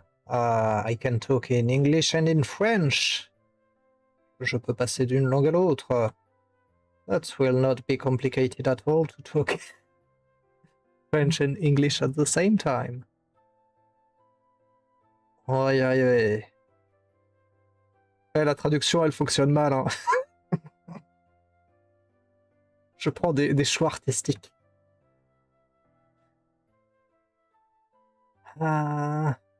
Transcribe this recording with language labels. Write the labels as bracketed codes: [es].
[en] I can talk in English and in French. [fr] Je peux passer d'une langue à l'autre. [en] That will not be complicated at all to talk French and English at the same time. [fr] Aïe aïe aïe. La traduction, elle fonctionne mal. Hein. Je prends des choix artistiques. Ah.